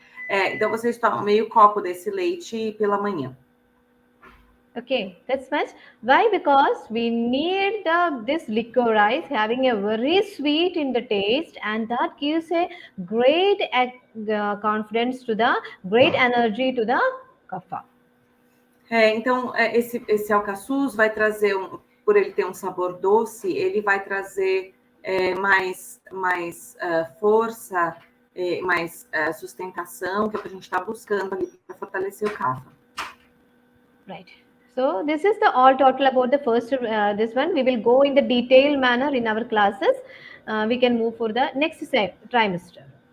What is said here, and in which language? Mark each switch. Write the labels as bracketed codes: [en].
[pt] Então, vocês tomam meio copo desse leite pela manhã. [en] Okay, that's much. Why? Because we need this licorice having a very sweet in the taste, and that gives a great confidence to the, great energy to the kapha. [pt] Então, esse alcaçuz vai trazer, por ele ter um sabor doce, ele vai trazer mais força, mais sustentação, que é o que a gente está buscando ali para fortalecer o kapha. [en] Right. So this is the all total about the first this one. We will go in the detailed manner in our classes. We can move for the next trimester.